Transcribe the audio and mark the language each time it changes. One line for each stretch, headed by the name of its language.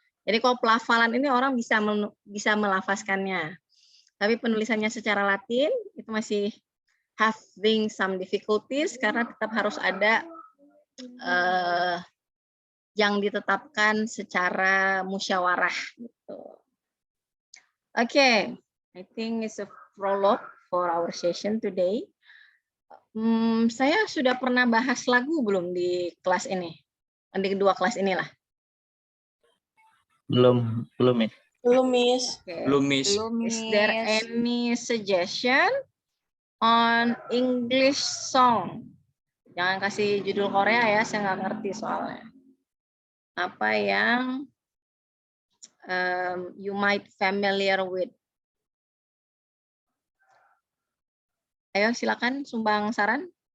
Indonesian: Jadi kalau pelafalan ini orang bisa melafazkannya, tapi penulisannya secara Latin itu masih
English: having some difficulties
Indonesian: karena tetap harus ada yang ditetapkan secara musyawarah. Gitu.
English: Okay, I think it's a prologue for our session today.
Indonesian: Saya sudah pernah bahas lagu belum di kelas ini? Di kedua kelas inilah. Belum, Miss. Belum, Miss. Okay. Belum, Miss.
English: Is there any suggestion on English song?
Indonesian: Jangan kasih judul Korea ya, saya nggak ngerti soalnya. Apa yang
English: you might familiar with?
Indonesian: Ayo silakan sumbang saran.